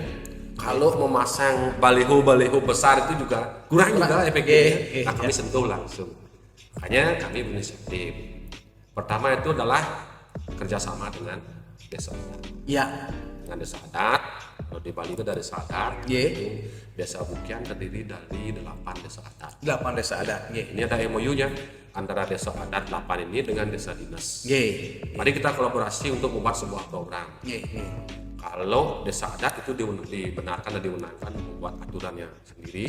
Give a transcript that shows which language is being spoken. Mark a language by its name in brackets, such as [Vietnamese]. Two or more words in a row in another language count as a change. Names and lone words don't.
[Indonesian] Kalau memasang baliho besar itu juga kurang juga efektifnya. Nah, kami sentuh langsung. Makanya kami berinisiatif. Pertama itu adalah kerjasama dengan desa. Ya. dengan desa adat. Kalau di Bali itu ada desa adat. Ye. Desa Bukian terdiri dari 8 desa adat. 8 desa adat. Ye. Ini ada MOU-nya antara desa adat 8 ini dengan desa dinas. Ye. Mari kita kolaborasi untuk membuat sebuah program. Ye. Ye. Kalau desa adat itu dibenarkan dan dimenangkan membuat aturannya sendiri